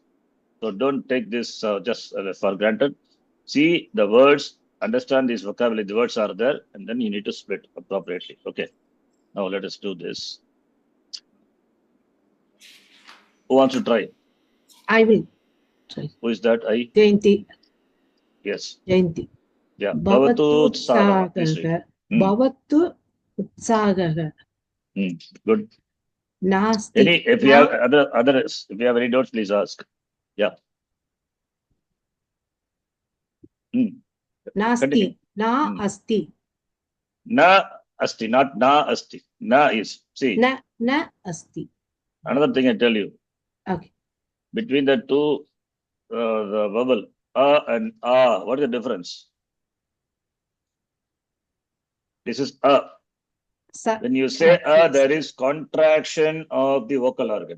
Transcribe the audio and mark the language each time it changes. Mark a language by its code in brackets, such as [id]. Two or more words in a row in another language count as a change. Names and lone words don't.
[en] So don't take this just for granted. See the words, understand this vocabulary. The words are there, and then you need to split appropriately. Okay. Now let us do this. Who wants to try? I will try. Who is that? I? Jayanti. Yes. Jayanti. Yeah. [sa] Bhavatu utsagaha. Hmm. Bhavatu utsagaha. [en] Good. Nasti. If you have others, if you have any doubts, please ask. Yeah. Nasti. Continue. [sa] Na asti. Na asti, [en] not [sa] na asti. [en] Na is. See. [sa] Na asti. [en] Another thing I tell you. Okay. Between the two, the vowel and what is the difference? This is When you say yes. there is contraction of the vocal organ.